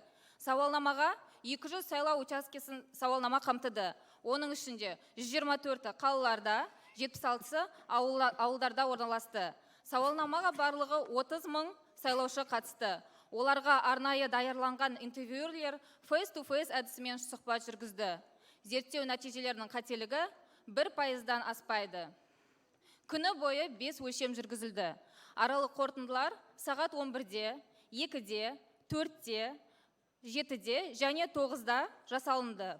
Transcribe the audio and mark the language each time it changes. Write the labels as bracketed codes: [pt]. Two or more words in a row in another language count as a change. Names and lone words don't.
[kk] Сауалнамаға 200 сайлау учаскесін сауалнама қамтыды. Оның ішінде 124 қалаларда, 76 ауылдарда орналасты. Сауалнамаға барлығы 30 мың сайлаушы қатысты. Оларға арнайы даярланған интервьюерлер [en] face-to-face [kk] әдісімен сұхбат жүргізді. Зерттеу нәтижелерінің қателігі 1%-дан аспайды. Күні бойы 5 өлшем жүргізілді. Аралық қорытындылар сағат 11-де, 2-де, 4-де, 7-де және 9-да жасалынды.